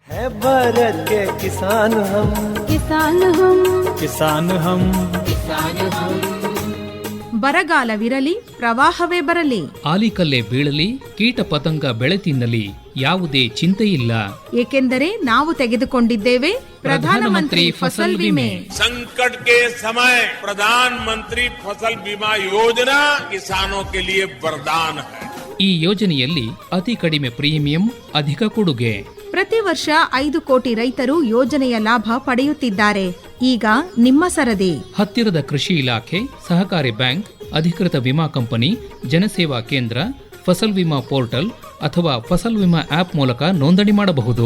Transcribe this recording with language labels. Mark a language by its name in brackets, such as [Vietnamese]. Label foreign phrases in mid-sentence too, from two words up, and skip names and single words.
[Kannada] ಬರಗಾಲವಿರಲಿ, ಪ್ರವಾಹವೇ ಬರಲಿ, ಆಲಿಕಲ್ಲೇ ಬೀಳಲಿ, ಕೀಟ ಪತಂಗ ಬೆಳೆ ತಿನ್ನಲಿ, ಯಾವುದೇ ಚಿಂತೆ ಇಲ್ಲ. ಏಕೆಂದರೆ ನಾವು ತೆಗೆದುಕೊಂಡಿದ್ದೇವೆ ಪ್ರಧಾನಮಂತ್ರಿ ಫಸಲ್ ವಿಮೆ. [Hindi] संकट के समय प्रधानमंत्री फसल बीमा योजना किसानों के लिए वरदान है. [Kannada] ಈ ಯೋಜನೆಯಲ್ಲಿ ಅತಿ ಕಡಿಮೆ ಪ್ರೀಮಿಯಂ, ಅಧಿಕ ಕೊಡುಗೆ. ಪ್ರತಿ ವರ್ಷ 5 ಕೋಟಿ ರೈತರು ಯೋಜನೆಯ ಲಾಭ ಪಡೆಯುತ್ತಿದ್ದಾರೆ. ಈಗ ನಿಮ್ಮ ಸರದಿ. ಹತ್ತಿರದ ಕೃಷಿ ಇಲಾಖೆ, ಸಹಕಾರಿ ಬ್ಯಾಂಕ್, ಅಧಿಕೃತ ವಿಮಾ ಕಂಪನಿ, ಜನಸೇವಾ ಕೇಂದ್ರ, ಫಸಲ್ ವಿಮಾ ಪೋರ್ಟಲ್ ಅಥವಾ ಫಸಲ್ ವಿಮಾ ಆಪ್ ಮೂಲಕ ನೋಂದಣಿ ಮಾಡಬಹುದು.